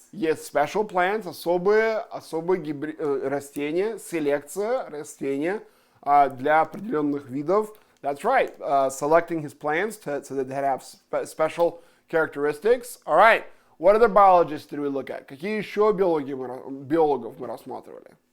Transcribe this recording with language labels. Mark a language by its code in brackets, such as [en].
[en] Yes, special plants, [ru] особые растения, селекция растения для определенных видов. [en] That's right. Selecting his plants so that they have special characteristics. All right. What other biologists did we look at? [ru] Какие еще биологов мы рассматривали?